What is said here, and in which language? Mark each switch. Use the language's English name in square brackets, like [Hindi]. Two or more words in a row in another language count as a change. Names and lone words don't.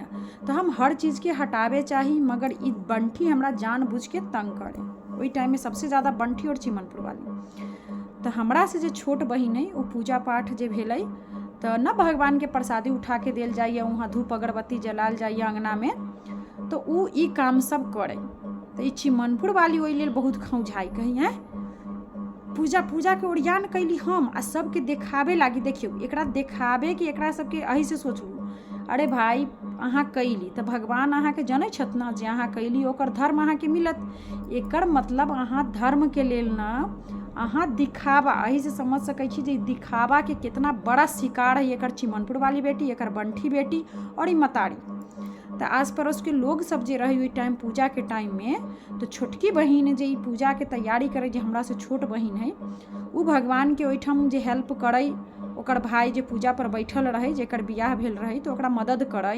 [Maithili] तो हम हर चीज़ के हटावे चाहिए, मगर ई बंठी हमरा जानबूझ के तंग करे। वही टाइम में सबसे ज़्यादा बंठी और चिमनपुर वाली। तो हमरा से जे छोट बहिन है वो पूजा पाठ जे भेलै तो न भगवान के प्रसादी उठा के देल जाइए, वहाँ धूप अगरबत्ती जलाल जाइए अंगना में, तो उ ई काम सब करे। तो ई चिमनपुर वाली ओहि लेल बहुत खौझाई, कही है पूजा के ओरियान कैली हम आ सबके देखावे लागी। देखियो, एकरा देखावे कि एकरा सबके अही से सोचू, अरे भाई अहाँ कैली तो भगवान अहाँ के जनै छथ ना, जे अहाँ कैली ओकर धर्म अहाँ के मिलत। एकर मतलब अहाँ धर्म के लेल ना, अहाँ दिखावा, अही से समझ सकै छी जे दिखावा के कितना बड़ा शिकार है एकर चिमनपुर वाली बेटी, एकर बंठी बेटी और ई मतारी। तो आस पड़ोस के लोग सब जे रहे ओहि टाइम पूजा के टाइम में, तो छोटकी बहिन जे ई पूजा के तैयारी करे, जे हमरा से छोट बहिन है, उ भगवान के ओहिठाम जे हेल्प करे, ओकर भाई जे पूजा पर बैठल रहे, जेकर बियाह भेल रहे, तो ओकरा मदद करे।